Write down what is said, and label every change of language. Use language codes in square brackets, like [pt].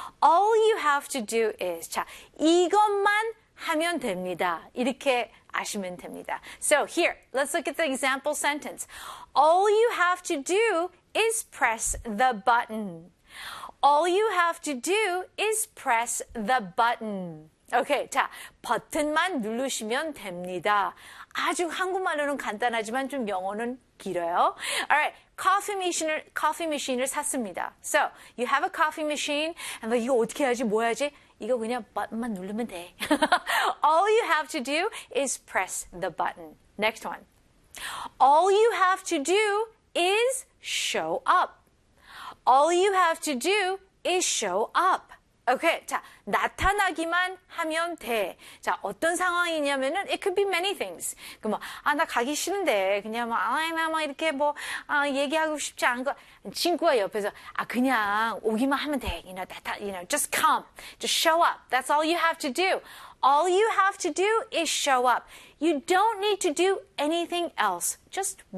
[en] All you have to do is, 자, [ko] 이것만 하면 됩니다. 이렇게 아시면 됩니다. [en] So here, let's look at the example sentence. All you have to do is press the button. All you have to do is press the button. [ko] Okay, 자, 버튼만 누르시면 됩니다. 아주 한국말로는 간단하지만 좀 영어는 길어요. [en] Alright, coffee machine을 [ko] 샀습니다. [en] So, you have a coffee machine, and [ko] 이거 어떻게 하지, 뭐 하지? 이거 그냥 버튼만 누르면 돼. [en] All you have to do is press the button. Next one. All you have to do is show up. All you have to do is show up. [ko] Okay, 자, 나타나기만 하면 돼. 자, 어떤 상황이냐면은 [en] it could be many things. [ko] 그 뭐, 아, 나 가기 싫은데 그냥 뭐, 아, 나 막 이렇게 뭐, 아, 얘기하고 싶지 않은 거. 친구가 옆에서 아, 그냥 오기만 하면 돼. [en] You know, just come, just show up. That's all you have to do. All you have to do is show up. You don't need to do anything else. Just one.